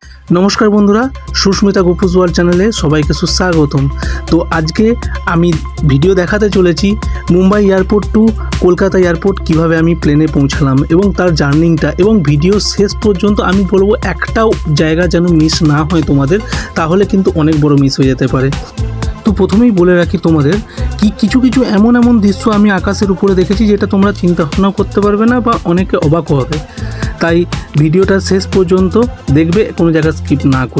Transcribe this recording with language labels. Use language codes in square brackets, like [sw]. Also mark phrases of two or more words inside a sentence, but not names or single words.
[bn] নমস্কার বন্ধুরা সুস্মিতা গোপুস ওয়ার্ল্ড চ্যানেলে সবাইকে সুস্বাগতম। তো আজ কে আমি ভিডিও দেখাতে চলেছি মুম্বাই এয়ারপোর্ট টু কলকাতা এয়ারপোর্ট কিভাবে আমি প্লেনে পৌঁছালাম এবং তার জার্নিটা এবং ভিডিও শেষ পর্যন্ত আমি বলবো একটাও জায়গা যেন মিস না হয় তোমাদের, তাহলে কিন্তু অনেক বড় মিস হয়ে যেতে পারে। তো প্রথমেই বলে রাখি তোমাদের কি কিছু কিছু এমন এমন দৃশ্য আমি আকাশের উপরে দেখেছি যেটা তোমরা চিন্তা ভাবনা করতে পারবে না বা অনেকে অবাক হবে, তাই ভিডিওটা শেষ পর্যন্ত দেখবে, কোনো জায়গা স্কিপ না করে।